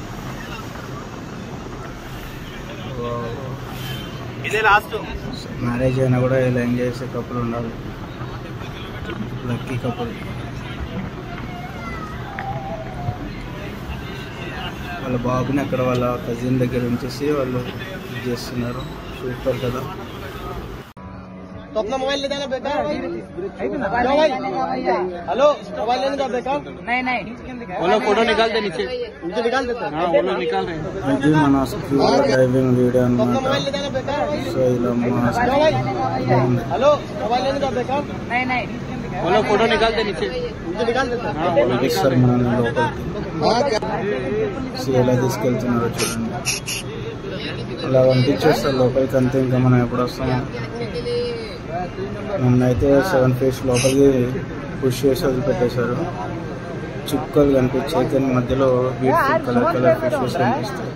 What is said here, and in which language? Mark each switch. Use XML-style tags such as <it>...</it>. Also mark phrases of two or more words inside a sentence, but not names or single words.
<te>ఇదే లాస్ట్. మ్యారేజ్ అయినా కూడా ఇలా ఎంజాయ్ చేసే కపుల్ ఉండాలి,</te> <en>lucky couple.</en> <te>వాళ్ళ బాబుని అక్కడ వాళ్ళ కజిన్ దగ్గర ఉంచేసి వాళ్ళు ఇది చేస్తున్నారు. సూపర్ కదా.</te> <hi>तो अपना मोबाइल ले जाना बेटा। हेलो मोबाइल लेने का बेटा। नहीं वो लोग फोटो निकाल दे नीचे निकाल देते हैं। वो लोग निकाल रहे हैं।</hi> <te>ఇది మన స్కూల్ డ్రైవింగ్ వీడియో అన్నమాట.</te> <hi>मोबाइल ले जाना बेटा।</hi> <te>సో ఇలా</te> <hi>हेलो मोबाइल लेने का बेटा। नहीं वो लोग फोटो निकाल दे नीचे निकाल देते हैं।</hi> <te>ఇస్తారు మనల్ని లోపలికి. సో ఎలా తీసుకెళ్తున్నారో చూడండి. ఇలా పంపించేస్తారు లోపలికి అంతే. ఇంకా మనం ఎప్పుడు వస్తామో. నన్నైతే 7 feet లోపలికి పుష్ చేసి వదిలిపెట్టేశారు. చుక్కలు కనిపించాయి కానీ మధ్యలో</te> <en>beautiful color fishes</en> <te>కనిపిస్తాయి.</te>